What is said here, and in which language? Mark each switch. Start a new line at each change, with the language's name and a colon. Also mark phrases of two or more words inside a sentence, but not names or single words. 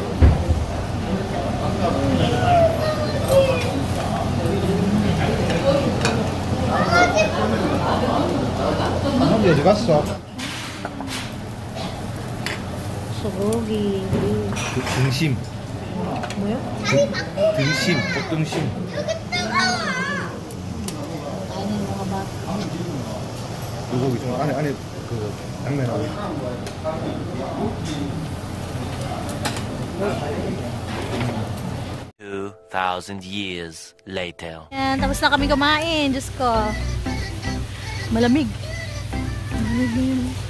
Korean: 형이 어디 갔어? Sogogi. 등심. 뭐야? 등심. 꽃등심.
Filipino: Kainin mga bata.
Korean: 요거 좀 안에 그 양면하고.
English: 2,000 years later.
Filipino: Yan, tapos na kami kumain. Diyos ko. Malamig. Malamig na yun.